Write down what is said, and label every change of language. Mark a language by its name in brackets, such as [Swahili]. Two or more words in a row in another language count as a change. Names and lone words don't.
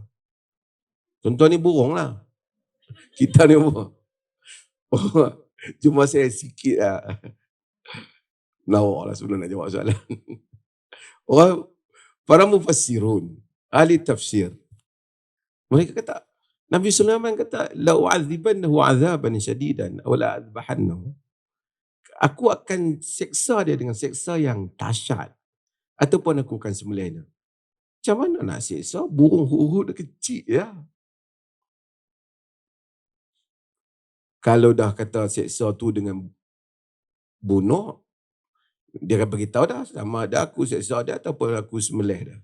[Malay] Contoh ni burung lah. Kita ni apa? Cuma saya sikit lah. Nawak lah sebelum nak jawab soalan. Para mufassirun, ahli tafsir, mereka kata, Nabi Sulaiman kata, [Arabic] لأعذبنه عذابا شديدا أو لأذبحنه. [Malay] Aku akan seksa dia dengan seksa yang dahsyat, ataupun aku akan sembelihnya. Macam mana nak seksa? Burung hudhud kecil ya. Kalau dah kata seksa tu dengan bunuh, dia akan beritahu dah sama ada aku seksa dia ataupun aku sembelih dia.